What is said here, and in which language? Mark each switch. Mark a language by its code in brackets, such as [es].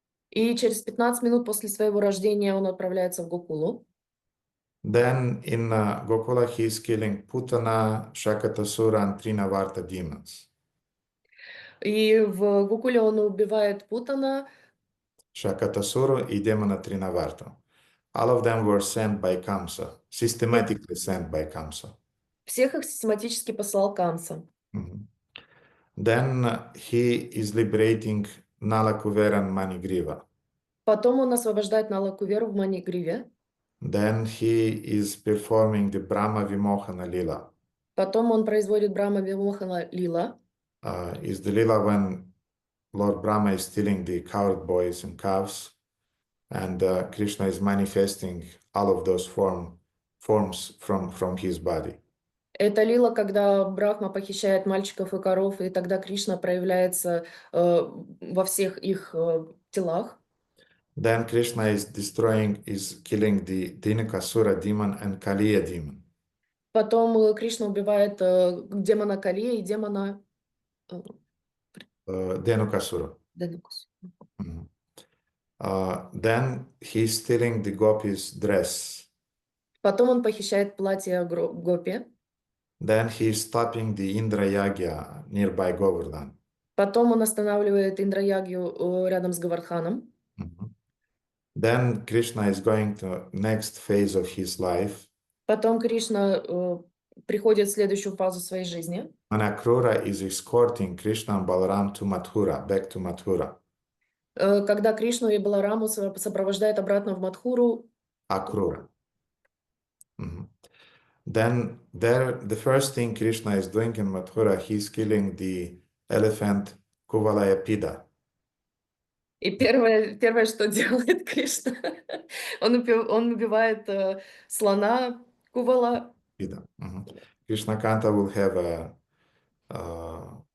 [ru] И через 15 минут после своего рождения он отправляется в Гокулу. [en] Then in Gokula he is killing Putana, Shakatasura and Trinavarta demons. [ru] И в Гокуле он убивает Путана, [en] Shakatasura [ru] и демона [en] Trinavarta. All of them were sent by Kamsa, systematically sent by Kamsa. [ru] всех их систематически послал Камса. [en] Mhm. Then he is liberating Nalakuvera and Manigriva. [ru] Потом он освобождает Налакуверу в Манигриве. [en] Then he is performing the Brahma Vimohana Lila. [ru] Потом он производит Брахма Вимохана Лила. [en] Is the Lila when Lord Brahma is stealing the cowherd boys and calves, and Krishna is manifesting all of those forms from his body. [ru] Это лила, когда Брахма похищает мальчиков и коров, и тогда Кришна проявляется во всех их телах. [en] Then Krishna is killing the Dinakasura demon and Kaliya demon. [ru] Потом Кришна убивает демона Калия и демона [en] Dhenukasura. [ru] Денукус. Mhm. [en] Then he's stealing the gopis' dress. [ru] Потом он похищает платье Гопи. [en] Then he's stopping the Indra Yagya nearby Govardhan. [ru] Потом он останавливает Индраягью рядом с Гавардханом. Mhm. [en] Then Krishna is going to next phase of his life. [ru] Потом Кришна приходит в следующую фазу своей жизни. [en] And Akrura is escorting Krishna and Balaram to Mathura, back to Mathura. [ru] Когда Кришну и Балараму сопровождает обратно в Мадхуру. [en] Akrura. Mhm. Then the first thing Krishna is doing in Mathura, he's killing the elephant Kuvalayapida. [ru] И первое, что делает Кришна, он убивает слона Кувала. Mhm. [en] Krishna Kanta will have a